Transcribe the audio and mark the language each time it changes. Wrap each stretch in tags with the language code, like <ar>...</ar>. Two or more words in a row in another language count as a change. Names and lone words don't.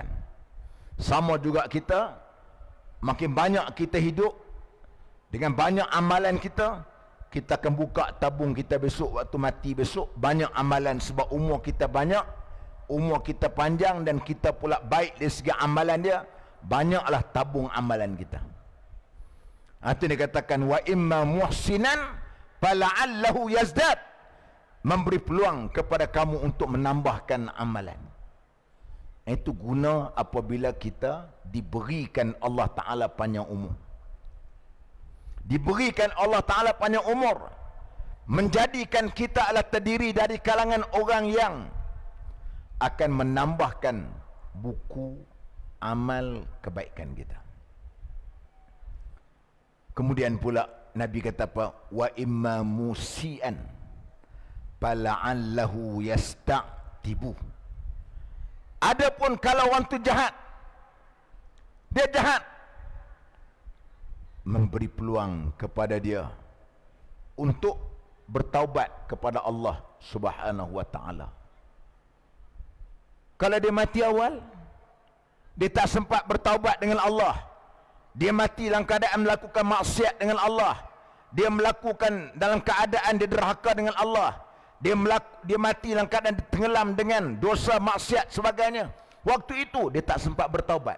<ms>Sama juga kita, makin banyak kita hidup, dengan banyak amalan kita, kita akan buka tabung kita besok, waktu mati besok, banyak amalan. Sebab umur kita banyak, umur kita panjang, dan kita pula baik dari segi amalan dia, banyaklah tabung amalan kita. Itu dikatakan</ms> <ar>وإما محسنا فلعله يزداد.</ar> <ms>Memberi peluang kepada kamu untuk menambahkan amalan. Itu guna apabila kita diberikan Allah Ta'ala panjang umur. Diberikan Allah Ta'ala panjang umur, menjadikan kita adalah terdiri dari kalangan orang yang akan menambahkan buku amal kebaikan kita. Kemudian pula Nabi kata apa?</ms> <ar>وإما مسيئا فلعله يستعتب.</ar> <ms>Adapun kalau orang tu jahat, dia jahat, memberi peluang kepada dia untuk bertaubat kepada Allah</ms> <ar>سبحانه وتعالى.</ar> <ms>Kalau dia mati awal, dia tak sempat bertaubat dengan Allah, dia mati dalam keadaan melakukan maksiat dengan Allah, dia melakukan dalam keadaan dia derhaka dengan Allah, dia mati dalam keadaan tenggelam dengan dosa maksiat sebagainya, waktu itu dia tak sempat bertaubat.</ms>